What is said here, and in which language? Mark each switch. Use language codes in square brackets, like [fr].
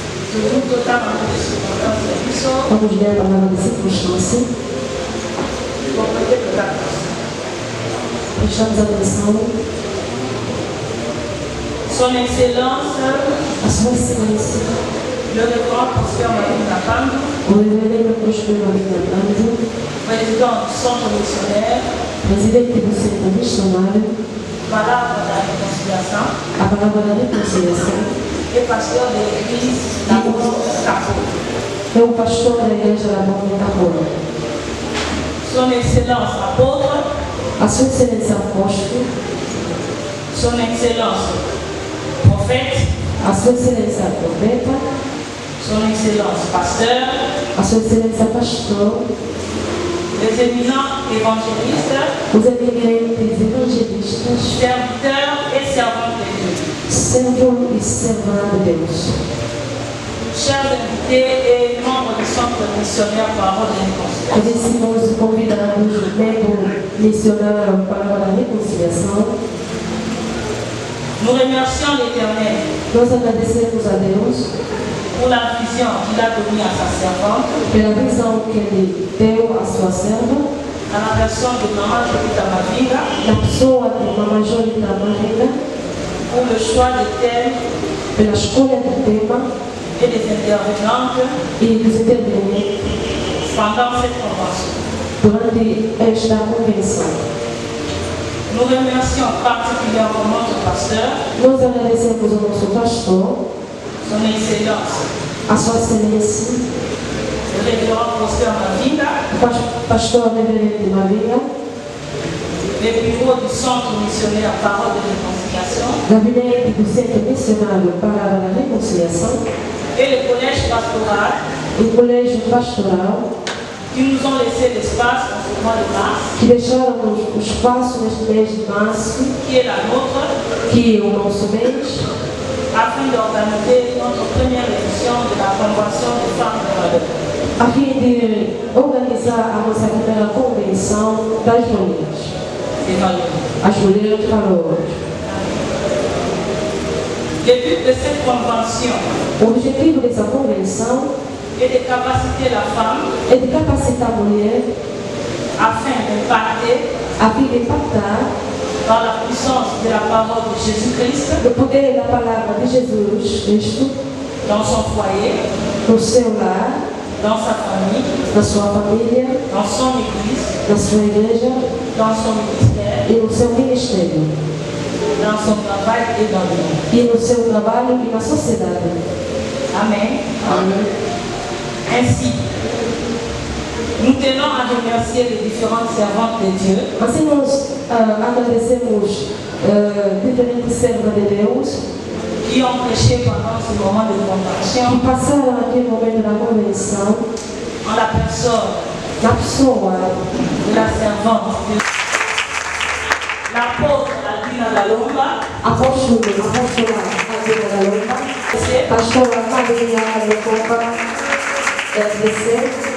[fr] Toujours totalement de ce [pt] Vamos ler a palavra de circunstância. Prestamos atenção. [fr] Son Excellence, [pt] A sua excelência, [fr] le révérend Prosper Marie Nakam, [pt] o reverendo Prosper Maria Brando, [fr] président du centre missionnaire, [pt] presidente do Centro Missionário, Palavra da Réconciliação a palavra da reconciliação, [fr] et pasteur de l'église d'Amour Capo. [pt] é o pastor da igreja da Bom de Tabora. [fr] Son Excellence apôtre, [pt] A sua excelência apóstolo, [fr] Son Excellence prophète, [pt] a sua excelência profeta, [fr] Son Excellence pasteur, [pt] a sua excelência pastor, [fr] les éminents évangélistes, [pt] os eminentes evangelistas, [fr] serviteurs et servants de Dieu, [pt] servo e servã de Deus. [fr] chers invités et membres du centre missionnaire Parole de Réconciliação. [pt] Conhecemos convidados, membro missionário para a reconciliação. [fr] Nous remercions l'Éternel [pt] Nós agradecemos a Deus [fr] pour la vision qu'il a donnée à sa servante, [pt] pela visão que Ele deu à sua serva, [fr] à la personne de Maman Jolita Mavinga, [pt] na pessoa de Mamãe Jolita Maringa, [fr] pour le choix des thèmes [pt] pela escolha do tema [fr] et des intervenantes [pt] e dos intervenientes [fr] pendant cette convention. [pt] durante esta convenção. [fr] Nous remercions particulièrement notre pasteur, [pt] Nós agradecemos ao nosso pastor, [fr] Son Excellence, [pt] a sua excelência, [fr] le révérend Prosper Mavinga, [pt] pastor reverendo Maria, [fr] les bureaux du centre missionnaire Parole de Réconciliação [pt] gabinete do Centro Missionário para a Reconciliação [fr] et le collège pastoral [pt] e o colégio pastoral, [fr] qui nous ont laissé l'espace en ce mois de mars, [pt] que deixaram o espaço neste mês de março, [fr] qui est la nôtre, [pt] que é o nosso mês, [fr] afin d'organiser notre première édition de la Convention des femmes de valeur. [pt] a fim de organizar a nossa primeira convenção das mulheres, [fr] Des valeurs. [pt] as mulheres valores. [fr] Le but de cette convention [pt] O objetivo dessa convenção [fr] est de capaciter la femme [pt] é de capacitar a mulher [fr] afin d'impacter [pt] a fim de impactar [fr] par la puissance de la parole de Jésus-Christ [pt] o poder da palavra de Jesus Cristo [fr] dans son foyer, [pt] no seu lar, [fr] dans sa famille, [pt] na sua família, [fr] dans son église, [pt] na sua igreja [fr] dans son ministère, [pt] e no seu ministério, [fr] dans son travail et dans le monde. [pt] e no seu trabalho e na sociedade. [fr] Amen. [pt] Amém. [fr] Ainsi, nous tenons à remercier les différentes servantes de Dieu [pt] Assim nós agradecemos diferentes servas de Deus [fr] qui ont prêché pendant ce moment de convention [pt] que passaram aquele momento da convenção [fr] en la personne [pt] na pessoa [fr] de la servante de l'apôtre Albina Lalomba, [pt] apóstola Adina da Lomba, pastora Maria Alocopa, RDC,